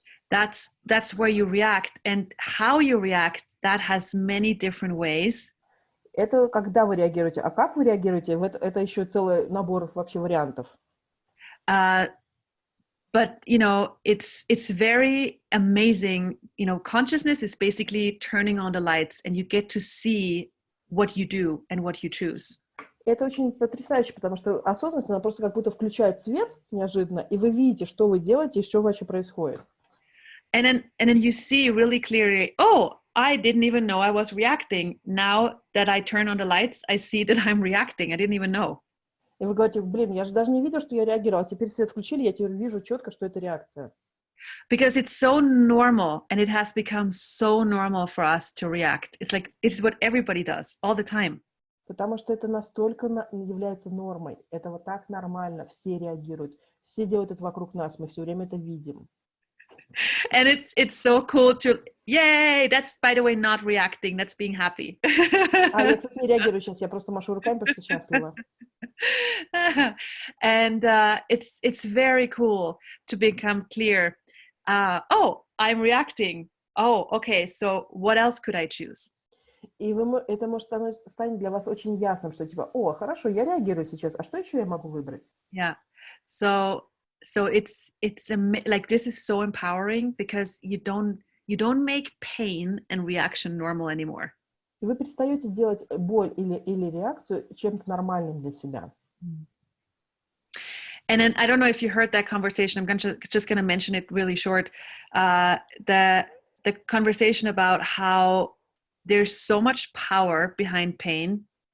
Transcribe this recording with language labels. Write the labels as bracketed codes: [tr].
[en] That's where you react, and how you react, that has many different ways. [ru] Это когда вы реагируете, а как вы реагируете, это еще целый набор вообще вариантов. [en] But you know, it's very amazing. You know, consciousness is basically turning on the lights, and you get to see what you do and what you choose. [ru] Это очень потрясающе, потому что осознанность, она просто как будто включает свет неожиданно, и вы видите, что вы делаете и что вообще происходит. [en] And then you see really clearly, oh, I didn't even know I was reacting. Now that I turn on the lights, I see that I'm reacting. I didn't even know. [ru] И вы говорите, блин, я же даже не видел, что я реагировал. Теперь свет включили, я теперь вижу четко, что это реакция. [en] Because it's so normal, and it has become so normal for us to react. It's like, it's what everybody does all the time. [ru] Потому что это настолько является нормой. Это вот так нормально, все реагируют. Все делают это вокруг нас, мы все время это видим. [en] And it's so cool to, yay, that's, by the way, not reacting, that's being happy. [ru] Я, кстати, не реагирую сейчас, я просто машу руками, потому что счастлива. [en] And it's very cool to become clear. Oh, I'm reacting. Oh, okay, so what else could I choose? [ru] И это может станет для вас очень ясным, что типа, о, хорошо, я реагирую сейчас, а что еще я могу выбрать? [en] Yeah. So it's like, this is so empowering because you don't make pain and reaction normal anymore. [ru] И вы перестаете делать боль или реакцию чем-то нормальным для себя. [en] And then I don't know if you heard that conversation. I'm just going to mention it really short. The conversation about how there's so much power behind pain.